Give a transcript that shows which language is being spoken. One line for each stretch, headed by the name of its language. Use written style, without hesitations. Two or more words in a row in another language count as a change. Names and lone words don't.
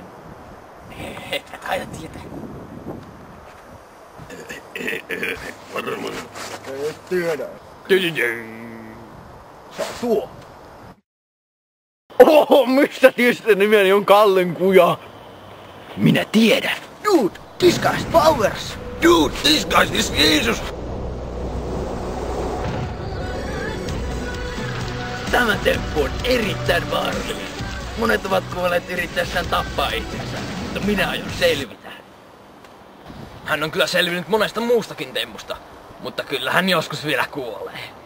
Finnish: Et aina tietää. Varmaan. Ei tiedä. Se on tuo. Oho, mistä tietysti nimeni on Kallenkuja? Minä tiedän.
English: Dude, disguised powers. Dude, this guy is Jesus!
Finnish: Tämä temppu on erittäin vaarallinen. Monet ovat kuolleet yrittäessään tappaa itsensä, mutta minä aion selvitä. Hän on kyllä selvinnyt monesta muustakin tempusta, mutta kyllä hän joskus vielä kuolee.